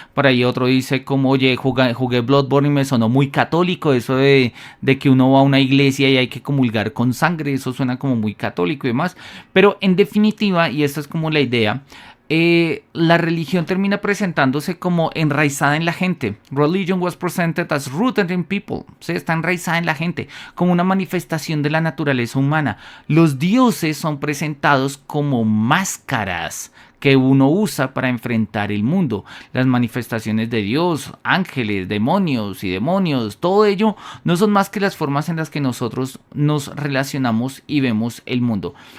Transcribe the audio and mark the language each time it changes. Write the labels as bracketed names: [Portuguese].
[Spanish] Por ahí otro dice como, oye, jugué Bloodborne y me sonó muy católico, eso de que uno va a una iglesia y hay que comulgar con sangre, eso suena como muy católico y demás. Pero en definitiva, y esta es como la idea, la religión termina presentándose como enraizada en la gente. [English] Religion was presented as rooted in people. [Spanish] ¿Sí? Está enraizada en la gente, como una manifestación de la naturaleza humana. Los dioses son presentados como máscaras que uno usa para enfrentar el mundo. Las manifestaciones de Dios, ángeles, demonios y demonios, todo ello no son más que las formas en las que nosotros nos relacionamos y vemos el mundo.